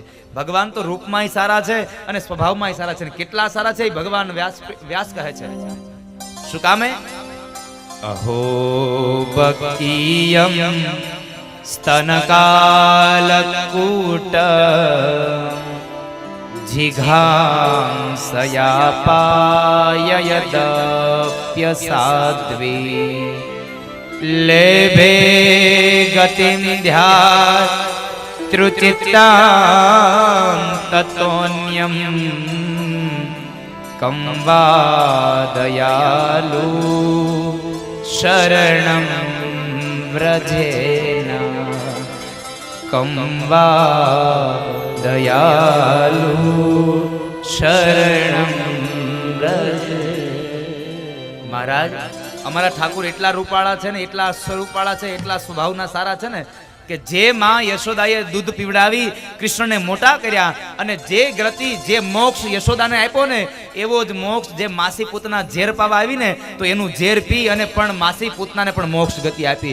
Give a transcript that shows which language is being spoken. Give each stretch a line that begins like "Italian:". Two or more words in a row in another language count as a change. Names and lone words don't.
Gujarati: ભગવાન તો રૂપમાંય સારા છે અને સ્વભાવમાંય સારા છે. કેટલા સારા છે એ ભગવાન વ્યાસ કહે છે. શું કામે?
Sanskrit: અહો બકીયમ સ્તનકાલકૂટ जिघांसयापाययदप्यसाध्वी लेभे गतिं ध्यातृचित्तां ततोऽन्यं कं वा दयालु शरणं व्रजेन कं वा दयालु शरणं व्रजेन।
Gujarati: મહારાજ અમારા ઠાકુર એટલા રૂપાળા છે ને, એટલા સ્વરૂપાળા છે, એટલા સ્વભાવના સારા છે ને કે જે માં યશોદાએ દૂધ પીવડાવી કૃષ્ણને મોટા કર્યા અને જે ગતિ જે મોક્ષ યશોદાને આપ્યો ને એવો જ મોક્ષ જે માસી પૂતના ઝેર પાવા આવી ને તો એનું ઝેર પી અને પણ માસી પૂતનાને પણ મોક્ષ ગતિ આપી.